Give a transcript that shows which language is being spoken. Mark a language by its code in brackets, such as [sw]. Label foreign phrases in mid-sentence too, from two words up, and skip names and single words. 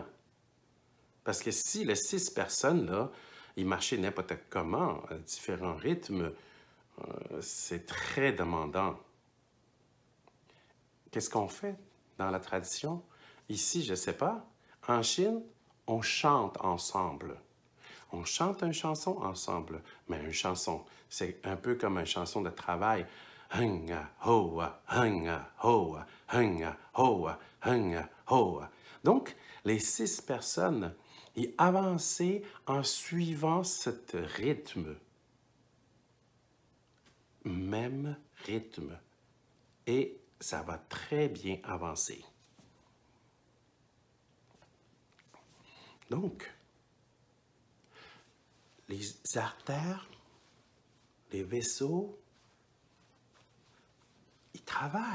[fr] Parce que si les 6 personnes, là, ils marchaient n'importe comment, à différents rythmes, c'est très demandant. Qu'est-ce qu'on fait dans la tradition? Ici, je ne sais pas. En Chine, on chante ensemble. On chante une chanson ensemble. Mais une chanson, c'est un peu comme une chanson de travail. Hunga, hoa, hunga, hoa, hunga, hoa, hunga, hoa. Donc, les 6 personnes y avançaient en suivant ce rythme. Même rythme. Et ça va très bien avancer. Donc, les artères, les vaisseaux, ils travaillent.